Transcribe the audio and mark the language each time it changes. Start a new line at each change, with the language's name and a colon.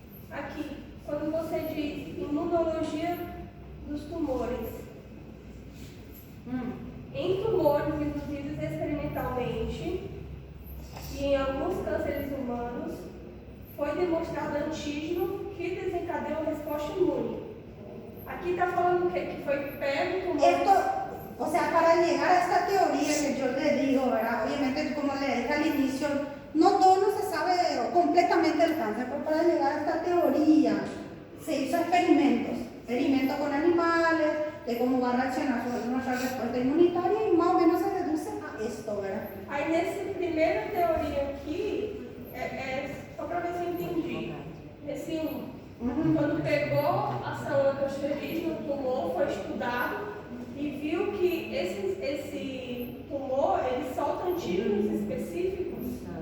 Portuguese: Aqui, quando você diz imunologia dos tumores. Em tumores induzidos experimentalmente e em alguns cânceres humanos, foi demonstrado antígeno que desencadeou resposta imune. Aquí está falando que fue pego como...
Spanish: Esto, o sea, para llegar a esta teoría que yo le digo, ¿verdad? Obviamente, como le dije al inicio, no todo no se sabe completamente del cáncer, pero para llegar a esta teoría se hizo experimentos con animales, de cómo va a reaccionar nuestra respuesta inmunitaria y más o menos se deduce a esto, ¿verdad?
Portuguese: Aí nessa primeira teoria aqui, só para ver se eu entendi, esse quando pegou a célula cancerígena, o tumor foi estudado e viu que esse tumor, ele solta antígenos específicos.